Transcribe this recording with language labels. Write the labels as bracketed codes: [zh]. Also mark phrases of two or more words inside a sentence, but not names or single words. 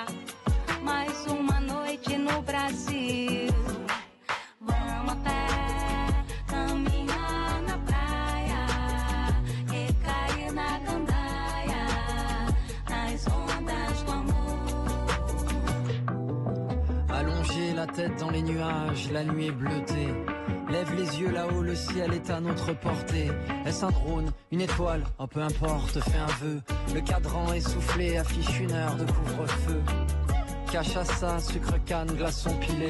[pt] Mais uma noite no Brasil. Vamos até caminhar na praia e cair na gandaia, nas ondas do amor. [fr] Allongé la tête dans les nuages, la nuit est bleutée. Lève les yeux là-haut, le ciel est à notre portée. Est-ce un drone, une étoile? Oh peu importe, fais un vœu. Le cadran essoufflé affiche une heure de couvre-feu. Cachaça, sucre canne, glaçon pilé.